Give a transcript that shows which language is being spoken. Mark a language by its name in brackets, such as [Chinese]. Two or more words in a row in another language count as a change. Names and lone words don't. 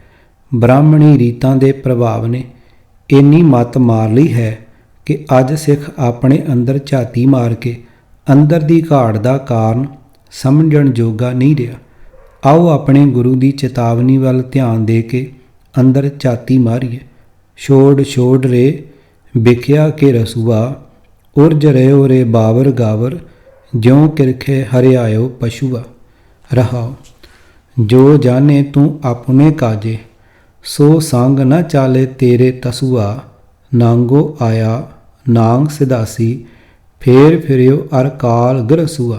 [Punjabi] ਬ੍ਰਾਹਮਣੀ ਰੀਤਾਂ ਦੇ ਪ੍ਰਭਾਵ ਨੇ ਇੰਨੀ ਮੱਤ ਮਾਰ ਲਈ ਹੈ ਕਿ ਅੱਜ ਸਿੱਖ ਆਪਣੇ ਅੰਦਰ ਝਾਤੀ ਮਾਰ ਕੇ ਅੰਦਰ ਦੀ ਘਾੜ ਦਾ ਕਾਰਨ ਸਮਝਣ ਜੋਗਾ ਨਹੀਂ ਰਿਹਾ। ਆਓ ਆਪਣੇ ਗੁਰੂ ਦੀ ਚੇਤਾਵਨੀ ਵੱਲ ਧਿਆਨ ਦੇ ਕੇ ਅੰਦਰ ਝਾਤੀ ਮਾਰੀਏ। [Hindi] छोड़ छोड़ रे विखिया के रसूआ उरज रिओ रे बावर गावर ज्यों किरखे हरियायो पशुआ। रहाओ। जो जाने तू अपने काजे, सो संग न चाले तेरे तसुआ। नांगो आया नांग सिदासी, फेर फिरियो अर काल गरसुआ।